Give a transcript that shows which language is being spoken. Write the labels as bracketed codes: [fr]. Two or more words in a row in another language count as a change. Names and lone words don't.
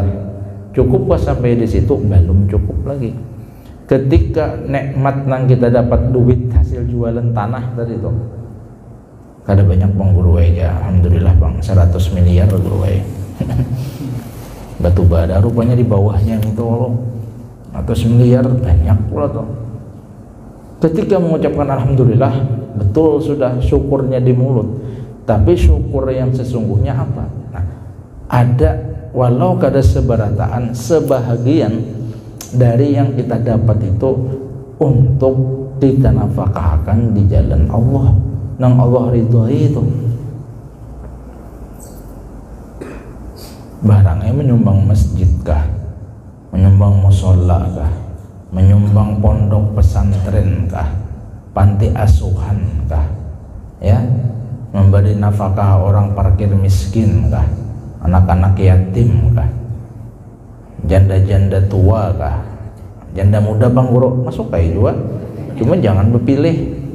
[id] Cukup pas sampai di situ? Belum cukup lagi. Ketika nikmat nang kita dapat duit hasil jualan tanah tadi itu, kada banyak bang guru aja, alhamdulillah bang 100 miliar guru batu bara rupanya di bawahnya itu loh, 100 miliar banyak pula tuh. Ketika mengucapkan alhamdulillah, betul sudah syukurnya di mulut, tapi syukur yang sesungguhnya apa? Nah, ada walau [bjn] kada seberataan, [id] sebahagian dari yang kita dapat itu untuk kita nafkahkan di jalan Allah nang Allah ridhoi itu. Barangnya menyumbang masjid kah, menyumbang musola kah, menyumbang pondok pesantren kah, panti asuhan kah, ya, memberi nafkah orang parkir miskin kah, anak-anak yatim kah, janda-janda tua kah, janda muda bang guru masuk kayak juga, cuma jangan berpilih,